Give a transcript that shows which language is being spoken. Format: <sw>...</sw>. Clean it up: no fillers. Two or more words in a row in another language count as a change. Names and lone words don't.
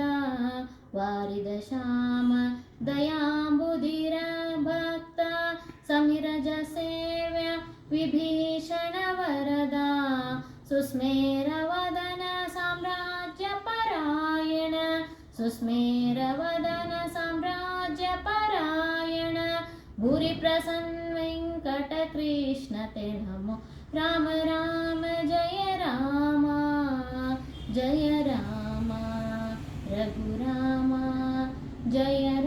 <kn>ವಾರಿದ ಶ್ಯಾಮ ದಯಾಂಬುಧಿರ ಭಕ್ತ, ಸಮಿರಜ ಸೇವೆ ವಿಭೀಷಣ ವರದ. ಸುಸ್ಮೇರ ವದನ ಸಾಮ್ರಾಜ್ಯ ಪರಾಯಣ, ಸುಸ್ಮೇರ ವದನ ಸಾಮ್ರಾಜ್ಯ ಪರಾಯಣ. ಭೂರಿ ಪ್ರಸನ್ನ ವೆಂಕಟ ಕೃಷ್ಣ</kn> <sa>ते नमो.</sa> <hi>राम राम जय राम, जय राम रघुराम, जय</hi>